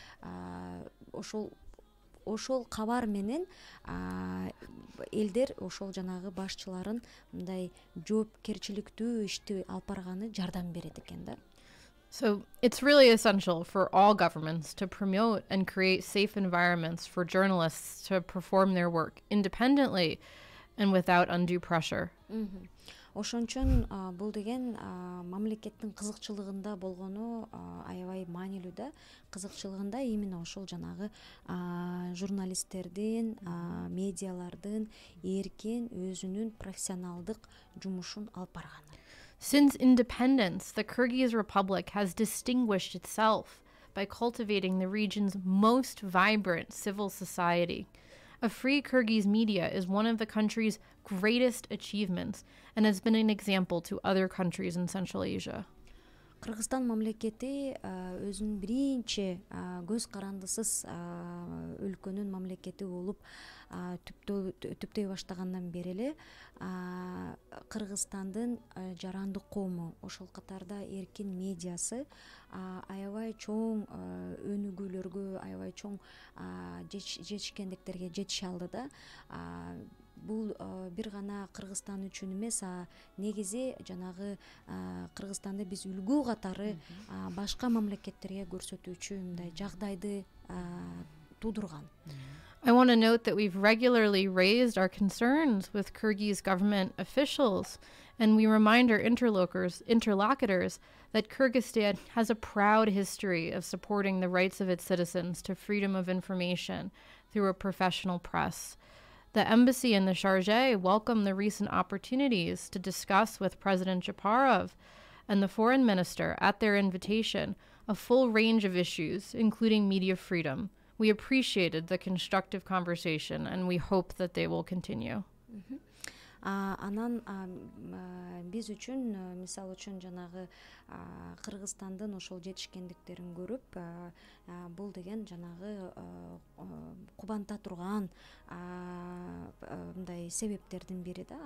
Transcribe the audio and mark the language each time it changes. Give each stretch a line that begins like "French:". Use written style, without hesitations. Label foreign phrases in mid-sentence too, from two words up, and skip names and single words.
Kyrgyz: ошол кабар менен элдер ошол жанагы башчыларын мындай жоопкерчиликтүү ишти алып барганы жардам берет экен да.
English: So it's really essential for all governments to promote and create safe environments for journalists to perform their work independently and without undue pressure.
Kyrgyz: Ошон үчүн бул деген мамлекеттин кызыкчылыгында болгону аябай маанилүү да. Кызыкчылыгында именно ошол жанагы журналисттердин, медиалардын эркин өзүнүн профессионалдык жумушун алып барганы.
English: Since independence, the Kyrgyz Republic has distinguished itself by cultivating the region's most vibrant civil society. A free Kyrgyz media is one of the country's greatest achievements and has been an example to other countries in Central Asia.
Kyrgyz: Кыргызстан мамлекети өзүнүн биринчи көз карандысыз өлкөнүн мамлекети болуп түптөй баштагандан бери эле Кыргызстандын жарандык коому, ошол катарда эркин медиасы аябай чоң өнүгүүлөргө, аябай чоң жетишкендиктерге жетише алды да. Бул бир гана Кыргызстан үчүн эмес, негизи жанагы Кыргызстанды биз үлгү катары башка мамлекеттерге көрсөтүүчү мындай жагдайды тудурган.
English: I want to note that we've regularly raised our concerns with Kyrgyz government officials, and we remind our interlocutors that Kyrgyzstan has a proud history of supporting the rights of its citizens to freedom of information through a professional press. The embassy and the Chargé welcome the recent opportunities to discuss with President Japarov and the foreign minister at their invitation a full range of issues, including media freedom. We appreciated the constructive conversation and we hope that they will continue.
Kyrgyz: Анан биз үчүн, мисал үчүн жанагы Кыргызстандын ошол жетишкендиктерин көрүп, бул деген жанагы кубанта турган мындай себептердин бири да.